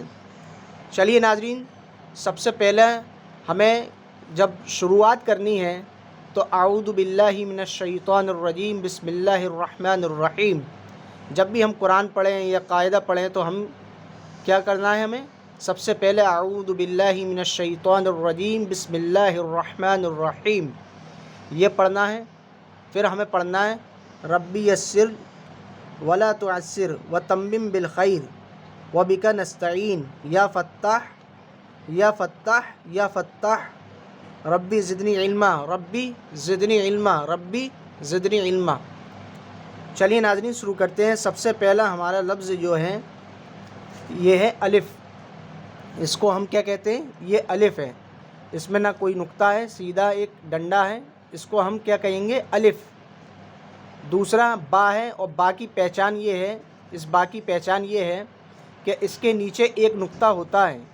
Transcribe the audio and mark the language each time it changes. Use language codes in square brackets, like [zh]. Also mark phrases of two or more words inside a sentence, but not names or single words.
[ur] چلیے ناظرین، سب سے پہلے ہمیں جب شروعات کرنی ہے تو [ar] اعوذ باللہ من الشیطان الرجیم بسم اللہ الرحمن الرحیم، [ur] جب بھی ہم قرآن پڑھیں یا قاعدہ پڑھیں تو ہم کیا کرنا ہے؟ ہمیں سب سے پہلے [ar] اعوذ باللہ من الشیطان الرجیم بسم اللہ الرحمن الرحیم [ur] یہ پڑھنا ہے۔ پھر ہمیں پڑھنا ہے [ar] ربی یسر ولا تعسر وتمم بالخیر وبک نستعین یا فتاح یا فتاح یا فتاح ربی زدنی علما ربی زدنی علما ربی زدنی علما۔ [ur] چلیے ناظرین، شروع کرتے ہیں۔ سب سے پہلا ہمارا لفظ جو ہے یہ ہے الف۔ اس کو ہم کیا کہتے ہیں؟ یہ الف ہے، اس میں نہ کوئی نقطہ ہے، سیدھا ایک ڈنڈا ہے، اس کو ہم کیا کہیں گے؟ الف۔ دوسرا با ہے، اور با کی پہچان یہ ہے، اس با کی پہچان یہ ہے کہ اس کے نیچے ایک نقطہ ہوتا ہے۔